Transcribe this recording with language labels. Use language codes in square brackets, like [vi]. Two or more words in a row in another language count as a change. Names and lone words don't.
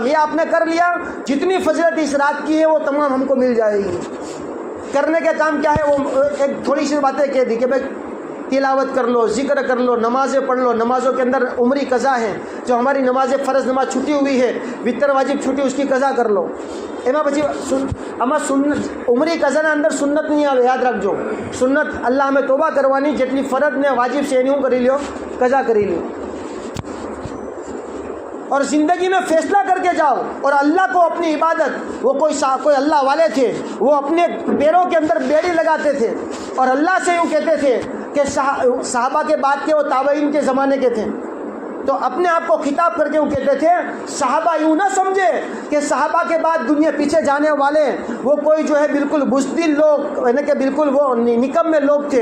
[ur] یہ آپ نے کر لیا، جتنی فضیلت اس رات کی ہے وہ تمام ہم کو مل جائے گی۔ کرنے کے کام کیا ہے؟ وہ ایک تھوڑی سی باتیں کہہ دی کہ بھائی تلاوت کر لو، ذکر کر لو، نمازیں پڑھ لو۔ نمازوں کے اندر عمری قضا ہے، جو ہماری نماز فرض نماز چھٹی ہوئی ہے، وطر واجب چھٹی، اس کی قضا کر لو۔ [gu] એમાં પછી આમાં સુન્નત ઉમરી કઝાના અંદર સુન્નત નહીં આવે، યાદ રાખજો۔ સુન્નત અલ્લાહ અમે તોબા કરવાની، જેટલી ફરજ ને વાજિબ છે એની હું કરી લ્યો قضا કરી લ્યો، [ur] اور زندگی میں فیصلہ کر کے جاؤ۔ اور اللہ کو اپنی عبادت، وہ کوئی اللہ والے تھے، وہ اپنے پیروں کے اندر بیڑی لگاتے تھے اور اللہ سے یوں کہتے تھے کہ صحابہ کے بعد کے وہ تابعین کے زمانے کے تھے، تو اپنے آپ کو خطاب کر کے وہ کہتے تھے صحابہ یوں نہ سمجھے کہ صحابہ کے بعد دنیا پیچھے جانے والے وہ کوئی جو ہے بالکل بزدل لوگ، یعنی کہ بالکل وہ نکمے لوگ تھے۔